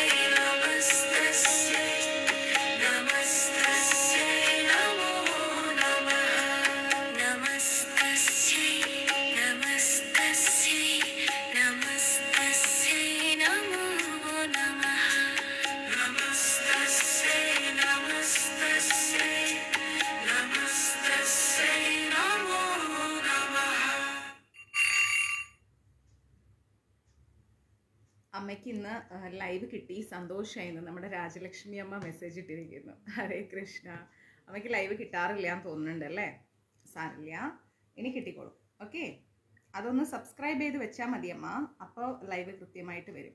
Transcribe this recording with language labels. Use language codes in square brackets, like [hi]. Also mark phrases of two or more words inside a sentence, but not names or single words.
[sa] नमस्तस्यै नमस्तस्यै नमो नमः नमस्तस्यै नमस्तस्यै नमस्तस्यै नमो नमः नमस्तस्यै नमस्तस्यै नमस्तस्यै नमो नमः [ml] അമ്മയ്ക്ക് ഇന്ന് ലൈവ് കിട്ടി, സന്തോഷമായിരുന്നു. നമ്മുടെ രാജലക്ഷ്മി അമ്മ മെസ്സേജ് ഇട്ടിരിക്കുന്നു. [sa] ഹരേ കൃഷ്ണ. [ml] അമ്മയ്ക്ക് ലൈവ് കിട്ടാറില്ല എന്ന് തോന്നുന്നുണ്ട് അല്ലേ? സാരില്ല, ഇനി കിട്ടിക്കോളും. ഓക്കെ, അതൊന്ന് സബ്സ്ക്രൈബ് ചെയ്ത് വെച്ചാൽ മതി അമ്മ, അപ്പോൾ ലൈവ് കൃത്യമായിട്ട് വരും.